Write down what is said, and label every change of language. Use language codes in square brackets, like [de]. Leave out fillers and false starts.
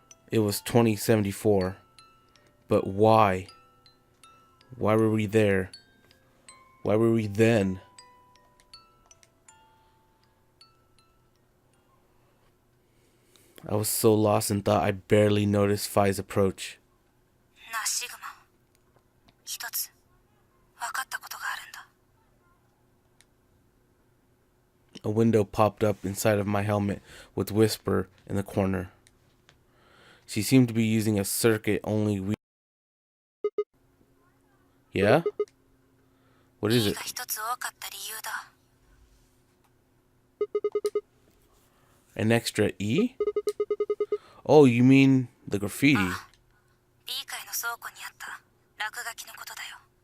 [en] It was 2074. But why? Why were we there? Why were we then? I was so lost in thought I barely noticed Phi's approach. [ja] なあシグマ、一つ分かったことがあるんだ。 [en] A window popped up inside of my helmet with Whisper in the corner. She seemed to be using a circuit only we... Yeah? What is it? [ja] が一つ多かった理由だ。 [en] An extra E? Oh, you mean the graffiti? [ja] B 階の倉庫にあった落書きのことだよ。